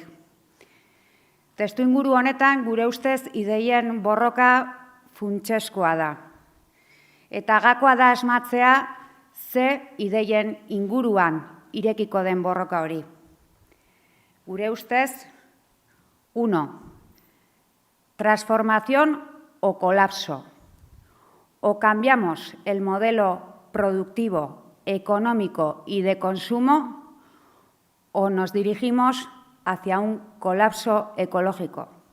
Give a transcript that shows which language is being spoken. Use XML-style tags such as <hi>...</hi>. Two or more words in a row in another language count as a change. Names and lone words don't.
<eu>Testuinguru honetan gure ustez ideien borroka funtseskoa da. Eta gakoa da asmatzea ze ideien inguruan irekiko den borroka hori. Gure ustez, 1.</eu> <es>Transformación o colapso. O cambiamos el modelo productivo, económico y de consumo o nos dirigimos hacia un colapso ecológico.</es>